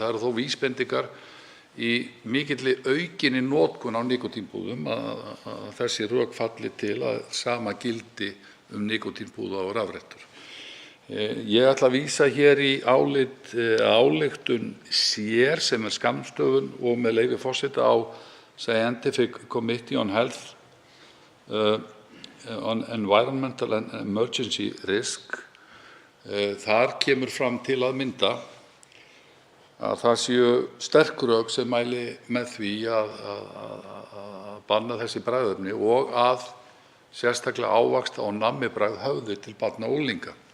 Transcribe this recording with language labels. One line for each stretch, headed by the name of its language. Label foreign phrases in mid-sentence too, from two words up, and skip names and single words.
Icelandic: Það eru þó vísbendingar í mikilli aukinni notkun á nikótínpúðum að þessi rök falli til að sama gildi nikótínpúða og rafrettur. Ég ætla að vísa hér í ályktun SÉR sem er skammstöfun og með leyfi forseta á Scientific Committee on Health, on Environmental and Emergency Risk. Þar kemur fram til að mynda að það séu sterk rök sem mæli með því að banna þessi bragðefni og að sérstaklega ávaxta- og nammibragð höfði til barna og unglinga.